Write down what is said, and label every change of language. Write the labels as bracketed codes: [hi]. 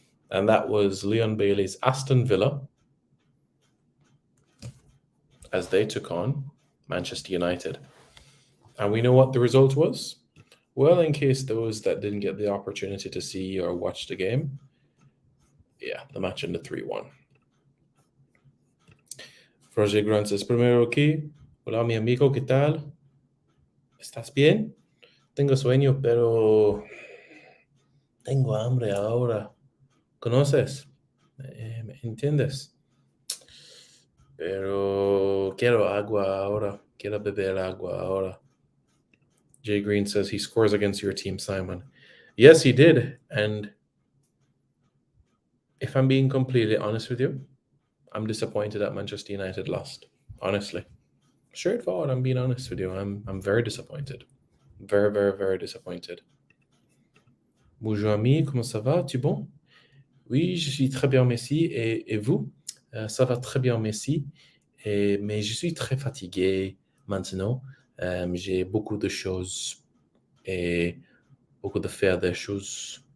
[en] And that was Leon Bailey's Aston Villa as they took on Manchester United. And we know what the result was? Well, in case those that didn't get the opportunity to see or watch the game, yeah, the match ended 3-1. Roger Grant says, [es] primero aquí, hola mi amigo, ¿qué tal? ¿Estás bien? Tengo sueño, pero tengo hambre ahora. ¿Conoces? ¿Me entiendes? Pero quiero agua ahora. Quiero beber agua ahora. [en] Jay Green says he scores against your team, Simon. Yes, he did. And if I'm being completely honest with you, I'm disappointed that Manchester United lost. Honestly. Straightforward, I'm being honest with you. I'm very disappointed. Very, very, very disappointed. [fr] Bonjour ami, comment ça va? Tu bon? Oui, je suis très bien, merci. Et vous? Ça va très bien, merci. Mais je suis très fatigué maintenant. J'ai beaucoup de choses et beaucoup de faire des choses.